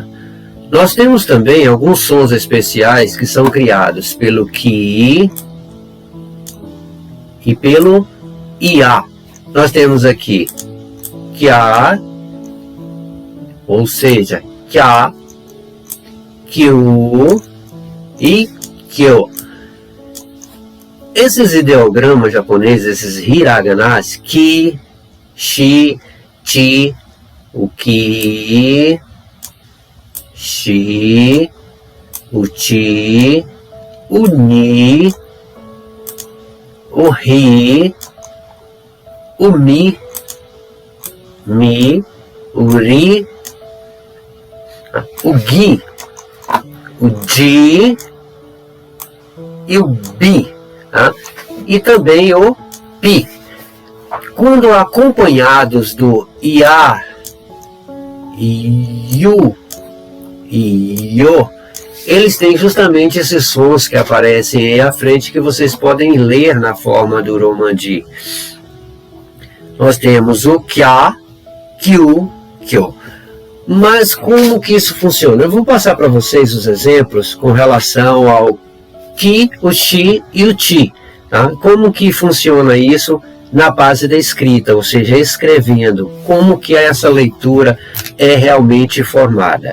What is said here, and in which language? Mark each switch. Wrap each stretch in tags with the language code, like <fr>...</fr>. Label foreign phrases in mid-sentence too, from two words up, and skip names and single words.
<pt>Nós temos também alguns sons especiais que são criados pelo Ki e pelo Ia. Nós temos aqui Kya, ou seja,</pt> <ja>Kya, Kyu e Kyo.</ja> <pt>Esses ideogramas japoneses, esses hiraganás,</pt> <ja>Ki, Shi, Chi,</ja> <pt>o Ki, Shi, o Chi, o Ni, o ri, o mi, o ri, o gui, o di e o bi, tá? E também o pi. Quando acompanhados do ia, iu e io, eles têm justamente esses sons que aparecem aí à frente, que vocês podem ler na forma do Romandi. Nós temos o</pt> <ja>kya, kyu, kyo.</ja> <pt>Mas como que isso funciona? Eu vou passar para vocês os exemplos com relação ao ki, o chi e o ti. Tá? Como que funciona isso na base da escrita, ou seja, escrevendo. Como que essa leitura é realmente formada.</pt>